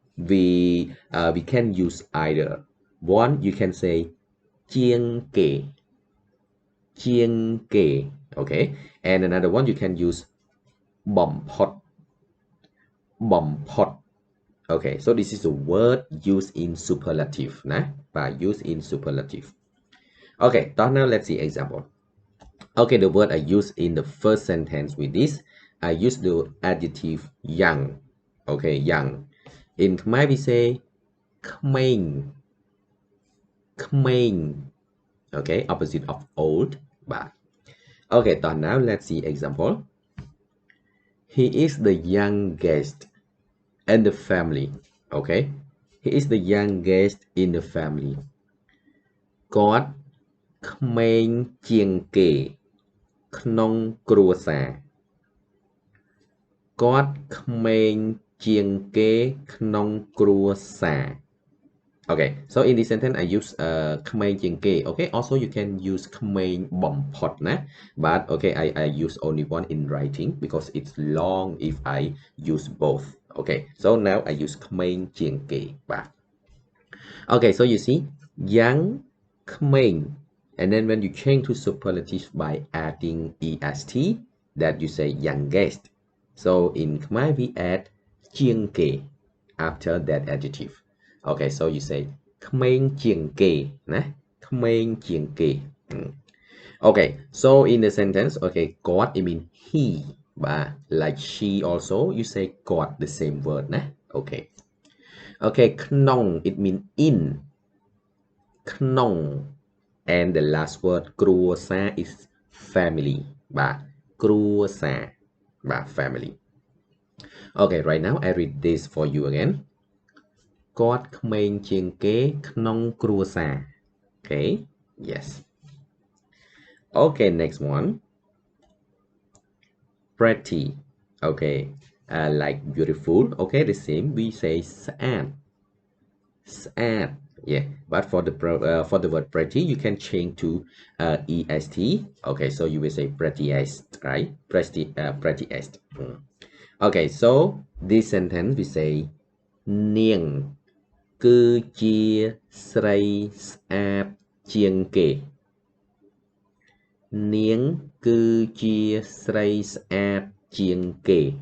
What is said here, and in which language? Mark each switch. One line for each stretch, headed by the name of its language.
English: We can use either one, you can say ជាងគេ ជាងគេ okay, and another one you can use បំផុត បំផុត. Okay, so this is the word used in superlative, nah? Used in superlative. Okay, now let's see example. Okay, the word I use in the first sentence with this, I use the adjective young. Okay, young. In Khmer we say ក្មេង ក្មេង. Okay, opposite of old. Okay, now let's see example. He is the youngest in the family. Okay, he is the youngest in the family.
Khmer: គាត់ក្មេងជាងគេក្នុងគ្រួសារគាត់ក្មេងជាងគេក្នុងគ្រួសារ
English: Okay, so in this sentence I use ក្មេងជាងគេ okay, also you can use ក្មេងបំផុតណា but okay I use only one in writing because it's long if I use both. Okay, so now I use ក្មេងជាងគេបាទ Okay, so you see young ក្មេង and then when you change to superlative by adding est that you say youngest. So in Khmer we add ជាងគេ after that adjective. Okay, so you say ក្មេងជាងគេណាក្មេងជាងគេ Okay, so in the sentence okay God it mean he បាទ like she also you say God the same word ណា okay okay ក្នុង it mean in ក្នុង and the last word គ្រួសារ is family បាទគ្រួសារបាទ family. Okay, right now I read this for you again.
Khmer: គាត់ក្មេងជាងគេក្នុងគ្រួសារ
English: Okay, yes. Okay, next one. Pretty. Okay, like beautiful. Okay, the same. We say ស្អាត ស្អាត yeah, but for the word pretty you can change to est. Okay, so you will say prettiest, right? Prettiest. Okay, so this sentence we say
Khmer: នាងគឺជាស្រីស្អាតជាងគេនាងគឺជាស្រីស្អាតជាងគេ